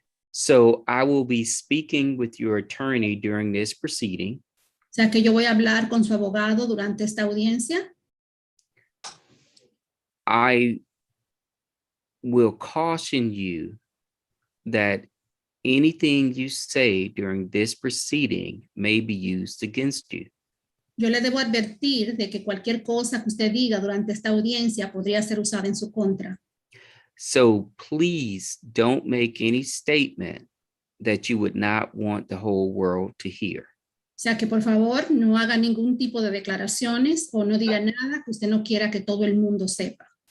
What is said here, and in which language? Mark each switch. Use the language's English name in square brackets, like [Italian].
[English] So I will be speaking with your attorney during this proceeding. [Spanish] O sea que yo voy a hablar con su abogado durante esta audiencia. [English] I will caution you that anything you say during this proceeding may be used against you. [Spanish] Yo le debo advertir de que cualquier cosa que usted diga durante esta audiencia podría ser usada en su contra. [English] So please don't make any statement that you would not want the whole world to hear. [Spanish] O sea que por favor no haga ningún tipo de declaraciones o no diga nada que usted no quiera que todo el mundo sepa.